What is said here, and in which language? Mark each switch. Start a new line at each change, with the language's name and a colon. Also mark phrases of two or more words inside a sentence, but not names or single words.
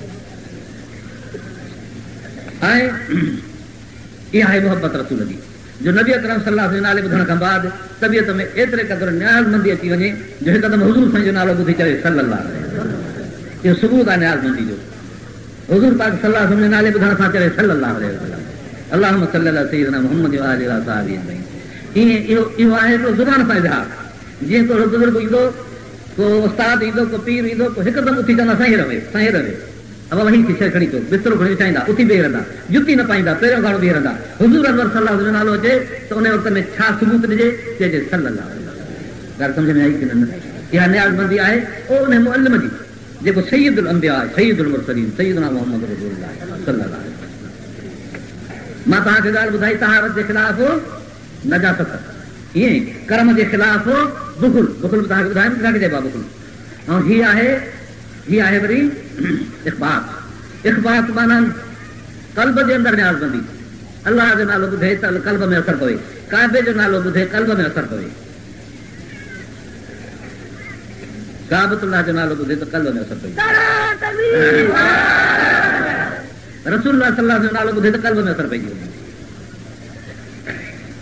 Sindhi: ऐं इहा आहे मुहबत रसूल जी, जो नबी अकरम
Arabic: صلى الله عليه وسلم
Sindhi: जो नाले ॿुधण खां बाद तबियत में एतिरे क़दुरु न्याज़मंदी अची वञे जो हिकदमि हुज़ूर साईं जो नालो ॿुधी चढ़े
Arabic: صلى الله عليه وسلم.
Sindhi: इहो सबूत आहे न्याज़मंदी जो। हुज़ूर पाक
Arabic: صلى الله عليه وسلم
Sindhi: जो नाले ॿुधण सां चढ़े
Arabic: صلى الله عليه وسلم. اللهم صل على سيدنا محمد وآله وأصحابه أجمعين.
Sindhi: ईअं इहो आहे हिकिड़ो ज़ुबान सां इज़हार। जीअं को बुज़ुर्ग ईंदो, को उस्ताद ईंदो, को पीर ईंदो, को हिकदमि उथी चवंदा साईं रहे, साईं रहे। अब वही थी शइ खणी अचो, बिस्तरो खणी विछाईंदा, उथी बीह रहंदा, जुती न पाईंदा, पहिरियों गाड़ो बीह रहंदा। हुज़ूर अनवर
Arabic: صلى الله عليه وسلم
Sindhi: जो नालो अचे त उन वक़्त में छा सबूत ॾिजे?
Arabic: चइजे صلى الله عليه وسلم.
Sindhi: ॻाल्हि सम्झ में आई की न? इहा न्याज़मंदी आहे उन मुअल्लिम जी जेको
Arabic: سيد الأنبياء
Sindhi: आहे,
Arabic: سيد المرسلين، سيدنا محمد رسول الله صلى الله عليه وسلم.
Sindhi: मां तव्हांखे ॻाल्हि ॿुधाई तहारत जे ख़िलाफ़ नजासत, ईअं कर्म जे ख़िलाफ़ बुखुल। बुखुल तव्हांखे ॿुधाइमि छा चइबो आहे बुखुल। ऐं हीअ आहे वरी इख़बार। इख़बार माना क़ल्ब जे अंदरि न्याज़मंदी। अल्लाह जो नालो ॿुधे त क़ल्ब में असरु पवे, काबे जो नालो ॿुधे क़ल्ब में असरु पवे, काबतुल्लाह जो नालो ॿुधे त क़ल्ब में असरु पवे, रसूलुल्लाह
Arabic: صلى الله عليه وسلم
Sindhi: जो नालो ॿुधे त क़ल्ब में असरु पइजी वञे।